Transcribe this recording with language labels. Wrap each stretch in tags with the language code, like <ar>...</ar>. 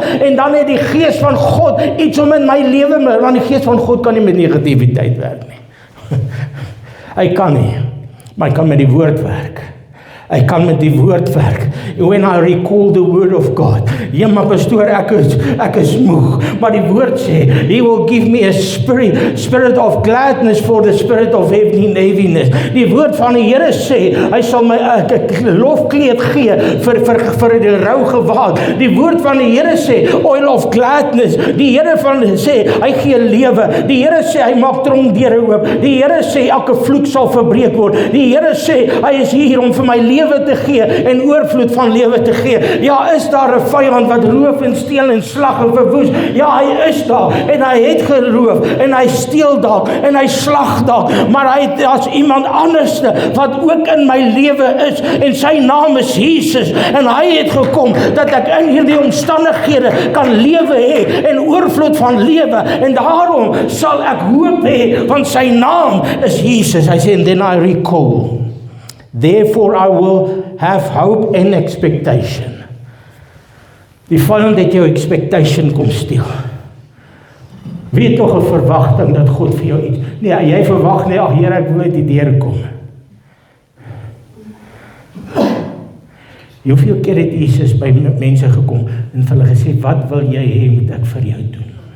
<af>En dan het die gees van God iets om in my lewe, want die gees van God kan nie met negativiteit werk nie. Hy kan nie, maar hy kan met die woord werk. Hy kan met die woord werk.</af> <en>When I recall the word of God.</en> <af>Ja, maar pastoor, ek is moeg. Maar die woord sê,</af> <en>He will give me a spirit of gladness for the spirit of heaviness.</en> <af>Die woord van die Here sê, hy sal my lofkleed gee vir die rou gewaad. Die woord van die Here sê,</af> <en>oil of gladness.</en> <af>Die Here sê, hy gee lewe. Die Here sê, hy maak tronkdeure oop. Die Here sê, elke vloek sal verbreek word. Die Here sê, hy is hier om vir my lewe te gee en oorvloed van lewe te gee. Ja, is daar 'n vyand wat roof en steel en slag en verwoes? Ja, hy is daar en hy het geroof en hy steel dalk en hy slag dalk, maar daar's iemand anderste wat ook in my lewe is en sy naam is Jesus en hy het gekom dat ek in hierdie omstandighede kan lewe hê en oorvloed van lewe, en daarom sal ek hoop hê, want sy naam is Jesus. Hy sê,</af> <en>and then I recall. Therefore I will have hope and expectation.</en> <af>Die vyand het jou expectation kom steel. Wie het nog 'n verwagting dat God vir jou iets? Nee, jy verwag nie, ag Here, ek wil net die deur kom. Hoeveel keer het Jesus by mense gekom en vir hulle gesê, wat wil jy hê moet ek vir jou doen?</af>